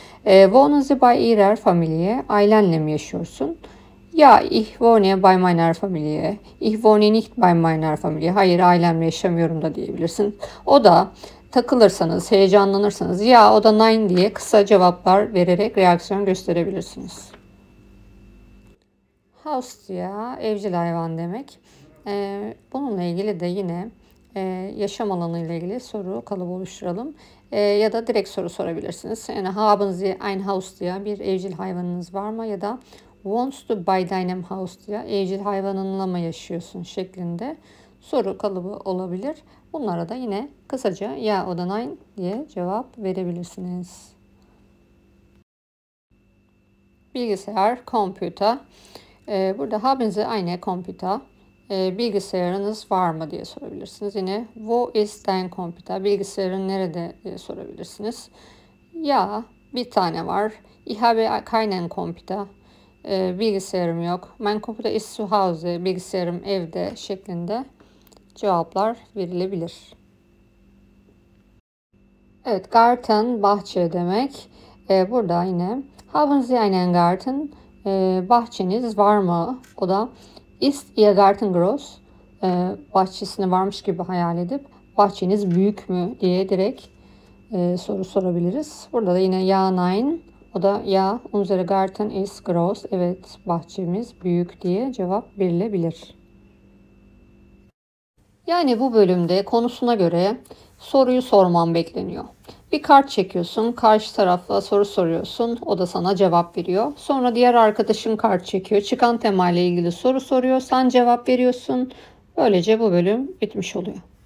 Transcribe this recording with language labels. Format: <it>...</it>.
<de>Wohnen Sie bei Ihrer Familie?</de> <tr>Ailenle mi yaşıyorsun?</tr> <de>Ja, ich wohne bei meiner Familie. Ich wohne nicht bei meiner Familie.</de> <tr>Hayır, ailemle yaşamıyorum da diyebilirsin. O da takılırsanız, heyecanlanırsanız ya o da nein diye kısa cevaplar vererek reaksiyon gösterebilirsiniz. Haustier, evcil hayvan demek. Bununla ilgili de yine yaşam alanı ile ilgili soru kalıbı oluşturalım. Ya da direkt soru sorabilirsiniz. Yani</tr> <de>haben Sie ein Haustier,</de> <tr>bir evcil hayvanınız var mı? Ya da</tr> <de>wohnst du bei deinem Haustier,</de> <tr>evcil hayvanınla mı yaşıyorsun şeklinde soru kalıbı olabilir. Bunlara da yine kısaca ya o da nein diye cevap verebilirsiniz. Bilgisayar, computer. Burada</tr> <de>haben Sie eine Computer?</de> <tr>Bilgisayarınız var mı diye sorabilirsiniz. Yine</tr> <de>wo ist dein Computer?</de> <tr>Bilgisayarın nerede diye sorabilirsiniz. Ya bir tane var.</tr> <de>Ich habe keinen Computer.</de> <tr>Bilgisayarım yok.</tr> <de>Mein Computer ist zu Hause.</de> <tr>Bilgisayarım evde şeklinde cevaplar verilebilir. Evet, Garten bahçe demek. Burada yine</tr> <de>haben Sie einen Garten?</de> <tr>Bahçeniz var mı? O da</tr> <de>ist Ihr Garten groß?</de> <tr>Bahçesine varmış gibi hayal edip bahçeniz büyük mü diye direkt soru sorabiliriz. Burada da yine ja nein. O da</tr> <de>ja unsere Garten ist groß.</de> <tr>Evet, bahçemiz büyük diye cevap verilebilir. Yani bu bölümde konusuna göre soruyu sorman bekleniyor. Bir kart çekiyorsun, karşı tarafa soru soruyorsun, o da sana cevap veriyor. Sonra diğer arkadaşın kart çekiyor, çıkan temayla ilgili soru soruyor, sen cevap veriyorsun. Böylece bu bölüm bitmiş oluyor.</tr>